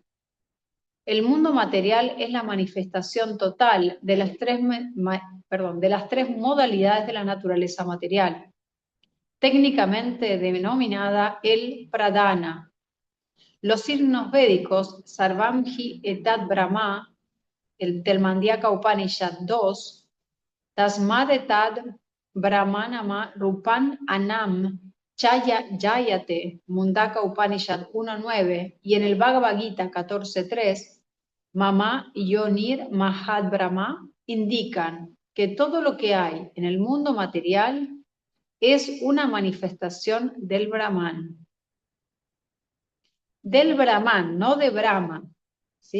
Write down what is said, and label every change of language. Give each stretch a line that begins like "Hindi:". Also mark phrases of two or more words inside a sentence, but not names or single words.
Spanish: El mundo material es la manifestación total de las tres modalidades de la naturaleza material, técnicamente denominada el pradana. Los signos védicos,
Sanskrit: Sarvamji Etat Brahma,
Spanish: el del
Sanskrit: Mandhyaka Upanishad 2, Tasmad Etat Brahmanama Rupan Anam Chaya Jayate, Mundaka Upanishad 1.9,
Spanish: y en el Bhagavad Gita 14.3,
Sanskrit: Mama Yonir Mahad Brahma,
Spanish: indican que todo lo que hay en el mundo material es una manifestación del Brahman. Del Brahman, no de Brahma, ¿sí?